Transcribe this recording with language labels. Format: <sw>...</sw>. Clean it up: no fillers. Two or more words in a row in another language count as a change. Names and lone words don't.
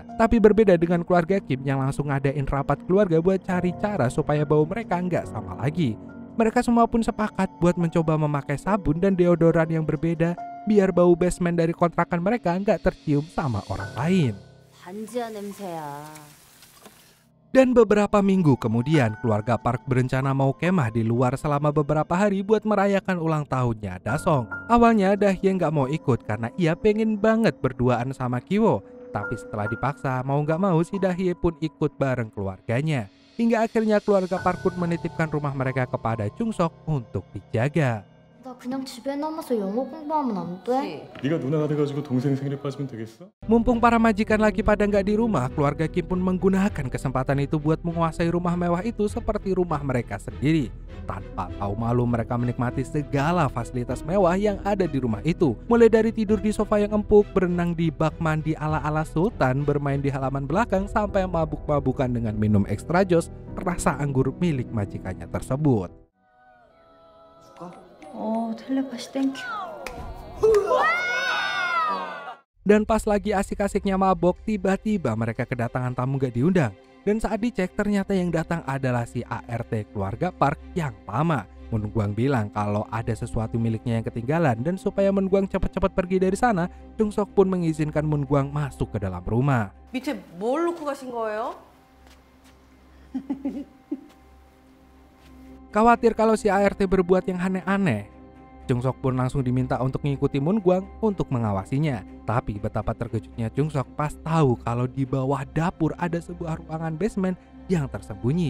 <id>Tapi berbeda dengan keluarga Kim yang langsung ngadain rapat keluarga buat cari cara supaya bau mereka nggak sama lagi. Mereka semua pun sepakat buat mencoba memakai sabun dan deodoran yang berbeda biar bau basement dari kontrakan mereka nggak tercium sama orang lain.</id> <ko>반지하 냄새야.</ko> <id>Dan beberapa minggu kemudian, keluarga Park berencana mau kemah di luar selama beberapa hari buat merayakan ulang tahunnya Dasong. Awalnya Dahye nggak mau ikut karena ia pengen banget berduaan sama Kiwo. Tapi setelah dipaksa, mau nggak mau si Dahye pun ikut bareng keluarganya. Hingga akhirnya keluarga Park menitipkan rumah mereka kepada Chung-sok untuk dijaga.</id> <ko>나 그냥 집에 남아서 영어 공부하면 안 돼? 네가 누나가 돼가지고 동생 생일에 빠지면 되겠어?</ko> <id>Mumpung para majikan lagi pada nggak di rumah, keluarga Kim pun menggunakan kesempatan itu buat menguasai rumah mewah itu seperti rumah mereka sendiri. Tanpa tahu malu mereka menikmati segala fasilitas mewah yang ada di rumah itu. Mulai dari tidur di sofa yang empuk, berenang di bak mandi ala-ala sultan, bermain di halaman belakang, sampai mabuk-mabukan dengan minum extra jos rasa anggur milik majikannya tersebut.</id> <ko>텔레파시 땡큐.</ko> <id>Dan pas lagi asik-asiknya mabok, tiba-tiba mereka kedatangan tamu gak diundang. Dan saat dicek, ternyata yang datang adalah si ART keluarga Park yang lama. Moon Gwang bilang kalau ada sesuatu miliknya yang ketinggalan, dan supaya Moon Gwang cepat-cepat pergi dari sana, Chung-sok pun mengizinkan Moon Gwang masuk ke dalam rumah.</id> <ko>밑에 뭘 놓고 가신 거예요?</ko> <id>Khawatir kalau si ART berbuat yang aneh-aneh, Chung-sok pun langsung diminta untuk mengikuti Moon Gwang untuk mengawasinya. Tapi betapa terkejutnya Chung-sok pas tahu kalau di bawah dapur ada sebuah ruangan basement yang tersembunyi.</id>